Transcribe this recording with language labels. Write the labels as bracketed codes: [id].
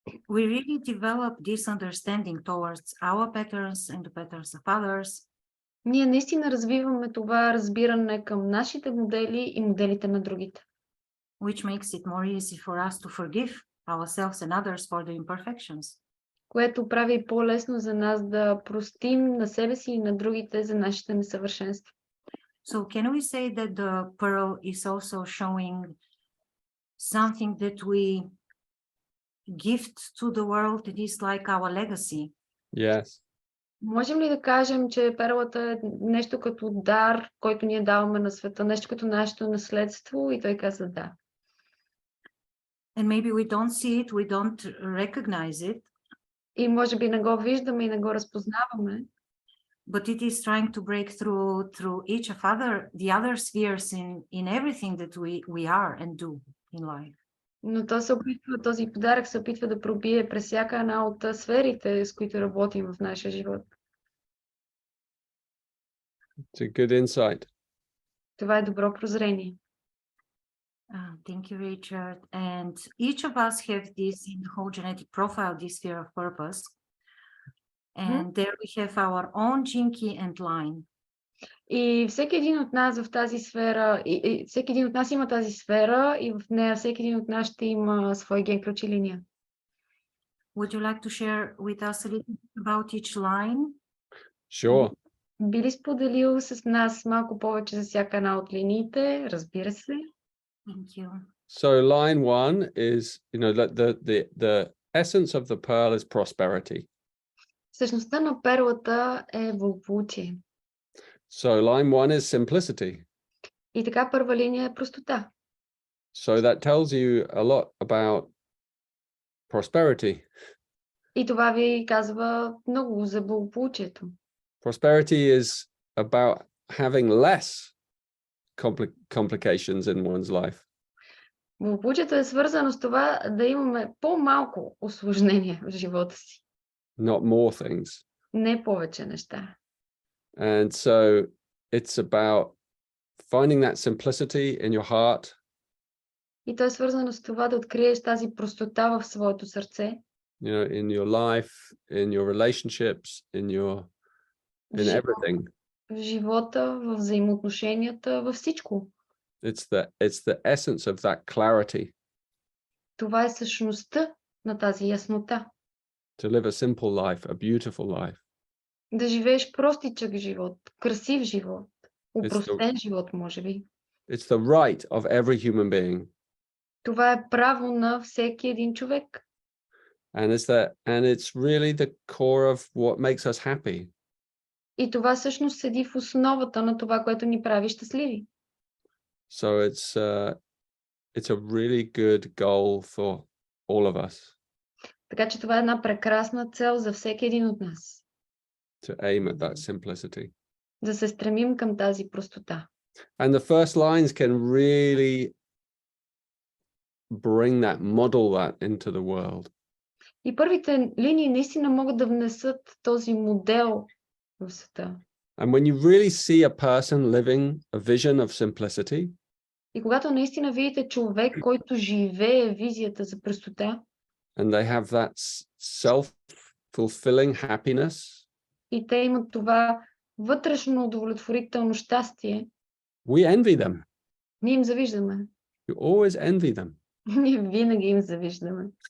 [en] we really develop this understanding towards our patterns and the patterns of others. [bg] Ние наистина развиваме това разбиране към нашите модели и моделите на другите. [en] Which makes it more easy for us to forgive ourselves and others for the imperfections. [bg] Което прави по-лесно за нас да простим на себе си и на другите за нашите несъвършенства. [en] So can we say that the pearl is also showing something that we gift to the world that is like our legacy? Yes. [bg] Можем ли да кажем, че перлата е нещо като дар, който ние даваме на света, нещо като нашето наследство? И той каза да. [en] And maybe we don't see it, we don't recognize it. [bg] И може би не го виждаме и не го разпознаваме. [en] But it is trying to break through each of the other spheres in everything that we are and do in life. [bg] Но този подарък се опитва да пробие през всяка една от сферите, с които работим в нашия живот. [en] It's a good insight. [bg] Това е добро прозрение. [en] Thank you, Richard. And each of us have this in the whole genetic profile, this sphere of purpose. And there we have our own gene key and line. [bg] И всеки един от нас в тази сфера, всеки един от нас има тази сфера и в нея всеки един от нас ще има свой ген, ключ и линия. [en] Would you like to share with us a little bit about each line? Sure. [bg] Би ли споделил с нас малко повече за всяка една от линиите? Разбира се. [en] Thank you. So line one is, the essence of the pearl is prosperity. [bg] Същността на перлата е благополучие. [en] So line one is simplicity. [bg] И така първа линия е простота. [en] So that tells you a lot about prosperity. [bg] И това ви казва много за благополучието. [en] Prosperity is about having less complications in one's life. [bg] Благополучието е свързано с това да имаме по-малко усложнения в живота си. [en] Not more things. [bg] Не повече неща. [en] And so it's about finding that simplicity in your heart. [bg] И то е свързано с това да откриеш тази простота в своето сърце. [en] In your life, in your relationships, in everything. [bg] В живота, в взаимоотношенията, във всичко. [en] It's the essence of that clarity. [bg] Това е същността на тази яснота. [en] To live a simple life, a beautiful life. [bg] Да живееш простичък живот, красив живот, упростен живот, може би. [en] It's the right of every human being. [bg] Това е право на всеки един човек. [en] And it's really the core of what makes us happy. [bg] И това всъщност седи в основата на това, което ни прави щастливи. [en] So it's a really good goal for all of us. [bg] Така че това е една прекрасна цел за всеки един от нас. [en] To aim at that simplicity. [bg] Да се стремим към тази простота. [en] And the first lines can really bring that, model that into the world. [bg] И първите линии наистина могат да внесат този модел в света. [en] And when you really see a person living a vision of simplicity, [bg] И когато наистина видите човек, който живее визията за простота, [en] and they have that self-fulfilling happiness, [bg] и те имат това вътрешно удовлетворително щастие, [en] we envy them. [bg] ние им завиждаме. [en] You always envy them. [bg] Ние винаги им завиждаме.